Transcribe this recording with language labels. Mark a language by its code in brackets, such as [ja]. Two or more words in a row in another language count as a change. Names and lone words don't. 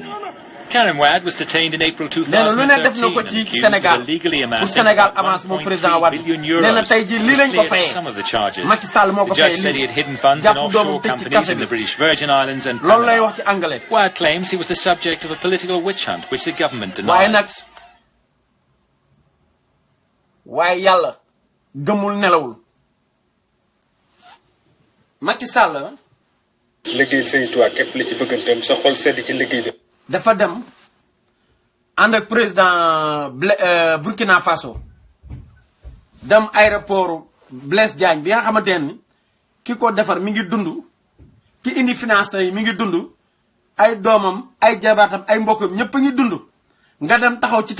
[en] Karim Wade was detained in April 2013 and accused of illegally amassing €1.3 billion to clear some of the charges. The judge said he had hidden funds in offshore companies in the British Virgin Islands and Panama. Wade claims he was the subject of a political witch hunt, which the government denies. [wo] waaye yàlla gëmul nelawul Macky Sall liggéey Sëñ Tuubaa képp la ci bëgganteem sa xol sedd ci liggéey bi dafa dem ànd ak président Burkina Faso dem aéroport Blaise Diagne bi nga xamante ne ki ko defar mi ngi dund ki indi finance yi mi ngi dund ay doomam ay jabaatam ay mbokkam ñëpp a ngi dund nga dem taxaw ci